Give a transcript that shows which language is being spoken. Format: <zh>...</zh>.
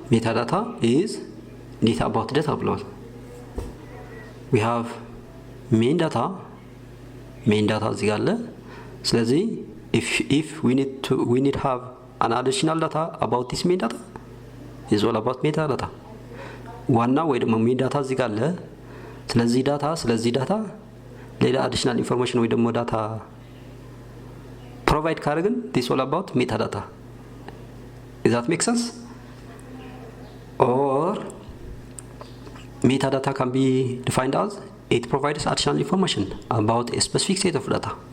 <en>Metadata is data about data ብሏል። we have main data</en> <am>እዚህ ጋር አለ። ስለዚህ</am> <en>if we need have an additional data about this main data is all about metadata.</en> <am>ዋና ወይ ደግሞ main data እዚህ ጋር አለ። ስለዚህ ዳታ ሌላ additional information ወይ ደግሞ ዳታ provide ካደረግን</am> <en>this all about metadata. Does that make sense? Or metadata can be defined as it provides additional information about a specific set of data.</en>